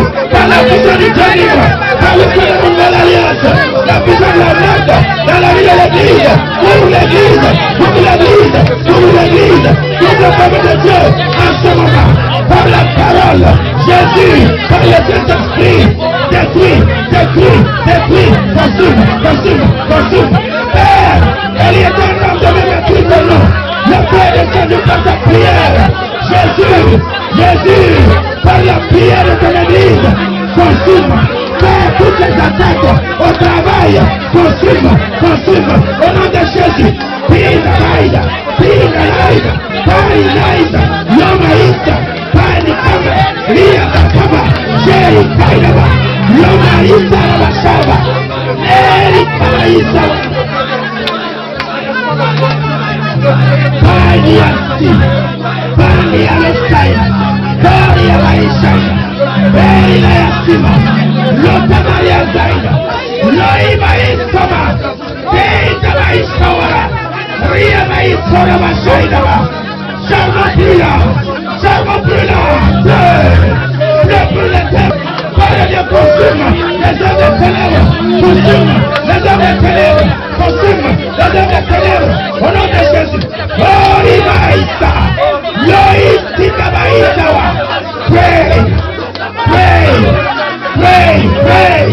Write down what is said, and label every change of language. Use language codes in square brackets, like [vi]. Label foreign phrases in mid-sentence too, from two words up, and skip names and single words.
[fr] par la puissance du Dieu libre, par le feu de la nouvelle alliance, la puissance de la merde, dans la vie de l'église, pour l'église, pour l'église, pour l'église, pour le peuple de Dieu, en ce moment, par la parole, Jésus, par le Saint-Esprit, détruit, détruit, détruit, consume, consume, consume, Père, il est un homme de me détruire ton nom. Le Père de Jésus par ta prière. Jésus, Jésus, par la prière de ton église, consume. Père, toutes les attaques au travail, consume, consume. Au nom de Jésus, Pina Raida, Painaida, Lomaïsta, Painikaba, Ria Bakaba, Jerry Kainaba, Lomaïsta Rabashaba, Eri Paisa. Pania Messia, Gloria Maisha, Beila Yasima, Lota Maria Zaida, Loiba Isama, Deita Maisawara, Ria Maisora Mashaidaba, Charma brûlant, le brûlant, Père Dieu consume les œuvres des ténèbres, consume les œuvres des ténèbres, consume les œuvres des ténèbres, au nom de Jésus. Loiba Isa, Loïtika Maisawa, pray.